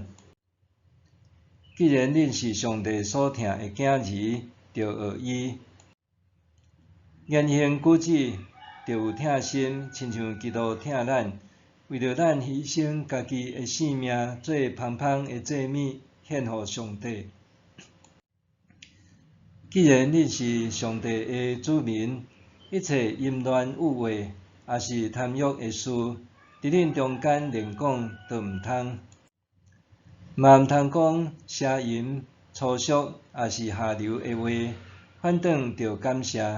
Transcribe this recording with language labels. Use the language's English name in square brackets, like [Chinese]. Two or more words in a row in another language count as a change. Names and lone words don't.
[Min Nan Chinese] 既然恁是上帝所疼的囝儿，着学伊，言行举止着有疼心，亲像基督疼咱，为着咱牺牲家己的性命，做芳芳的祭物献予上帝。既然恁是上帝的子民，一切淫乱污秽，也是贪欲的事，伫恁中间连讲都毋通。嘛毋通讲邪淫、粗俗，也是下流的话，反倒着感谢。